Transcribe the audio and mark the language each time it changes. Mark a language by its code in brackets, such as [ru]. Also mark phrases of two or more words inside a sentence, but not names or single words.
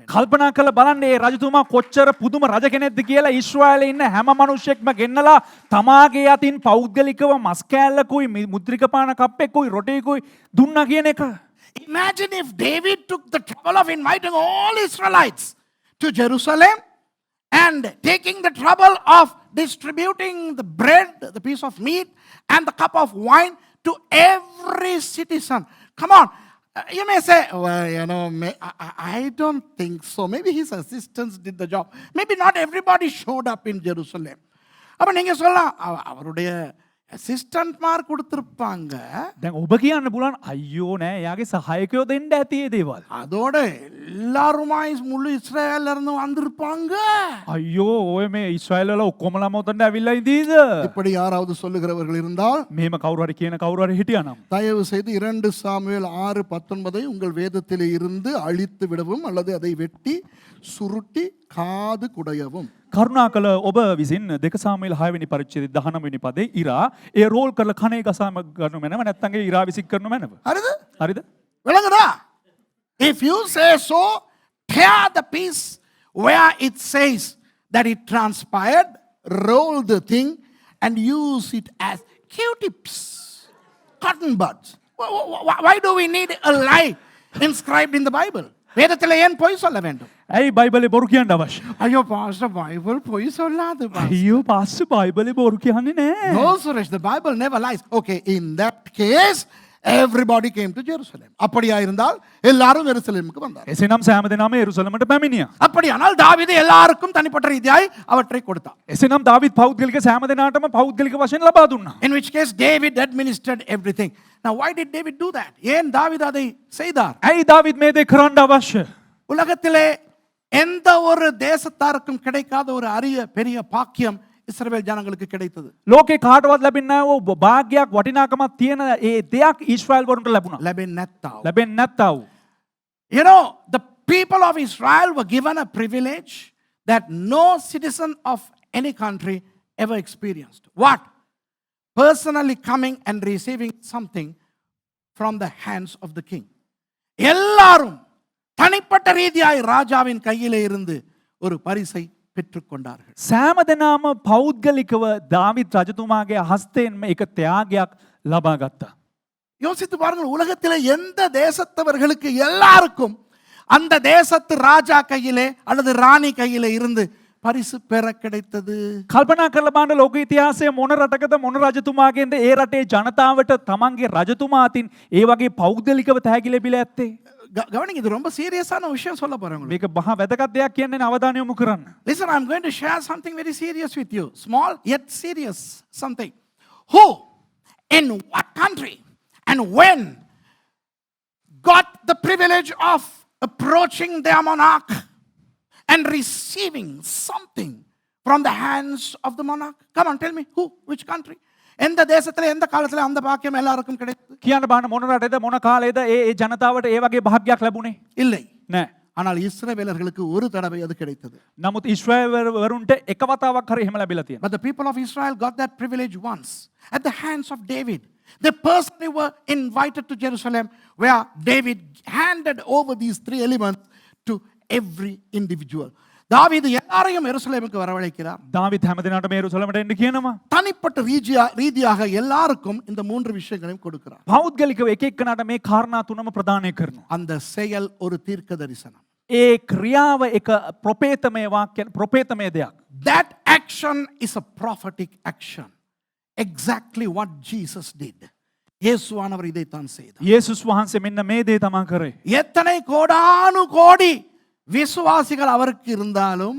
[si] කල්පනා කළ බලන්න මේ රජතුමා කොච්චර පුදුම රජ කෙනෙක්ද කියලා. ඊශ්‍රායෙලේ ඉන්න හැම මිනිහෙක්ම ගෙන්නලා තමාගේ අතින් පෞද්ගලිකව මස් කෑල්ලකුයි මුද්‍රික පාන කප්පෙකුයි රොටිකුයි දුන්නා කියන එක. [en] Imagine if David took the trouble of inviting all Israelites to Jerusalem and taking the trouble of distributing the bread, the piece of meat and the cup of wine to every citizen. Come on. You may say, well, I don't think so. Maybe his assistants did the job. Maybe not everybody showed up in Jerusalem. [ta] அப்ப நீங்க சொல்லலாம் அவருடைய assistant மார் கொடுத்திருப்பாங்க. [si] දැන් ඔබ කියන්න පුළුවන් අයියෝ නෑ එයාගේ සහායකයෝ දෙන්න ඇති ඒ දේවල්. [ta] அதோட எல்லாருமாய் முழு இஸ்ரவேல்ல இருந்து வந்திருப்பாங்க. [si] අයියෝ ඔය මේ ඊශ්‍රායෙල් වල ඔක්කොමලා මොතනට ඇවිල්ලා ඉඳීද? [ta] இப்படி யாராவது சொல்லுகிறவர்கள் இருந்தால் [si] මෙහෙම කවුරු හරි කියන කවුරු හරි හිටියානම් [ta] தயவு செய்து 2 சாமுவேல் 6:19 உங்கள் வேதத்திலே இருந்து அழித்து விடவும் அல்லது அதை வெட்டி சுருட்டி காது குடையவும். [si] කරුණාකර ඔබ විසින් 2 සාමුවෙල් 6 වෙනි පරිච්ඡේදය 19 වෙනි පදේ ඉරා ඒ රෝල් කරලා කණේ ගසාම ගන්න මැනව නැත්නම් ඒ ඉරා විසික් කරන මැනව. හරිද? [ta] விளங்குதா? [en] If you say so, tear the piece where it says that it transpired, roll the thing and use it as Q-tips. cotton buds. Why do we need a lie inscribed in the Bible? [ta] வேதத்தில் ஏன் பொய் சொல்ல வேண்டும்? [si] ඇයි බයිබලේ බොරු කියන්න අවශ්‍ය? [ta] ஐயோ பாஸ்டர் பைபிள் பொய் சொல்லாது பாஸ்டர். [si] අයියෝ පාස්ස බයිබලේ බොරු කියන්නේ නෑ. [en] No, Suresh, the Bible never lies. Okay, in that case, everybody came to Jerusalem. [ta] அப்படியா இருந்தால் எல்லாரும் எருசலேமுக்கு வந்தார். [si] එසේනම් සෑම දෙනාම එරුසලමට පැමිණියා. [ta] அப்படியானால் தாவீது எல்லாருக்கும் தனிப்பட்ட ரீதியாய் அவற்றை கொடுத்தான். [si] එසේනම් දාවිත් පෞද්ගලික සෑම දෙනාටම පෞද්ගලික වශයෙන් ලබා දුන්නා. [en] In which case David administered everything. Now why did David do that? [ta] ஏன் தாவீது அதை செய்தார்? [si] ඇයි දාවිත් මේ දේ කරන්න අවශ්‍ය? [ta] உலகத்திலே எந்த ஒரு தேசத்தாருக்கும் கிடைக்காத ஒரு அரிய பெரிய பாக்கியம் இஸ்ரவேல் ஜனங்களுக்கு கிடைத்தது. [si] ලෝකේ කාටවත් ලැබෙන්නේ නැහැ ඕ භාග්‍යයක් වටිනාකමක් තියෙන ඒ දෙයක් ඊශ්‍රායල් වරුන්ට ලැබුණා. ලැබෙන්නේ නැත්තව. ලැබෙන්නේ නැත්තව. [en] You know, the people of Israel were given a privilege that no citizen of any country ever experienced. What? Personally coming and receiving something from the hands of the king. [ta] எல்லாரும் தனிப்பட்ட ரீதியாய் ராஜாவின் கையிலே இருந்து ஒரு பரிசை பெற்றுக்கொண்டார்கள். [si] සෑම දෙනාම පෞද්ගලිකව දාවිත් රජතුමාගේ හස්තයෙන්ම එක ත්‍යාගයක් ලබා ගත්තා. [ta] யோசித்து பாருங்கள், உலகத்தில் எந்த தேசத்தவர்களுக்கு எல்லாருக்கும் அந்த தேசத்து ராஜா கையிலே அல்லது ராணி கையிலே இருந்து பரிசு பெற கிடைத்தது. [si] කල්පනා කරලා බලන්න ලෝක ඉතිහාසයේ මොන රටකද මොන රජතුමාගෙන්ද ඒ රටේ ජනතාවට තමන්ගේ රජතුමා අතින් ඒ වගේ පෞද්ගලිකව තෑගි ලැබිලා ඇත්තේ? [ta] கவனிங்க, இது ரொம்ப சீரியஸான விஷயம் சொல்ல போறேன் உங்களுக்கு. [si] මේක මහා වැදගත් දෙයක් කියන්නේ අවධානය යොමු කරන්න. [en] Listen, I'm going to share something very serious with you. Small yet serious something. Who, in what country, and when got the privilege of approaching their monarch and receiving something from the hands of the monarch? Come on, tell me, who, which country? [ta] எந்த தேசத்துல எந்த காலத்துல அந்த பாக்கியம் எல்லாருக்கும் கிடைத்தது? [si] කියන්න බලන්න මොන රටේද මොන කාලේද ඒ ජනතාවට ඒ වගේ භාග්‍යයක් ලැබුණේ? [ta] இல்லை. [si] නෑ. [ta] ஆனால் இஸ்ரவேலர்களுக்கு ஒரு தடவை அது கிடைத்தது. [si] නමුත් ඊශ්‍රායල් වරුන්ට එක වතාවක් හරි එහෙම ලැබිලා තියෙනවා. [en] But the people of Israel got that privilege once at the hands of David. They personally were invited to Jerusalem, where David handed over these three elements to every individual. [ta] தாவீது எல்லாரையும் எருசலேமுக்கு வரவழைக்கிறார். [si] දාවිත් හැම දිනකටම එරුසලමට එන්න කියනවා. [ta] தனிப்பட்ட ரீதியாக எல்லாருக்கும் இந்த மூன்று விஷயங்களையும் கொடுக்கிறார். [si] පෞද්ගලිකව එක එක්කනට මේ කාරණා තුනම ප්‍රදානය කරනවා. [ta] அந்த செயல் ஒரு தீர்க்க தரிசனம். [si] ඒ ක්‍රියාව එක ප්‍රොපේතමය වාක්‍ය ප්‍රොපේතමය දෙයක්. [en] That action is a prophetic action. Exactly what Jesus did. [ta] இயேசுவானவர் இதைத்தான் செய்தார். [si] යේසුස් වහන්සේ මෙන්න මේ දේ තමයි කරේ. [ta] எத்தனை கோடானு கோடி விசுவாசிகள் அவருக்கு இருந்தாலும்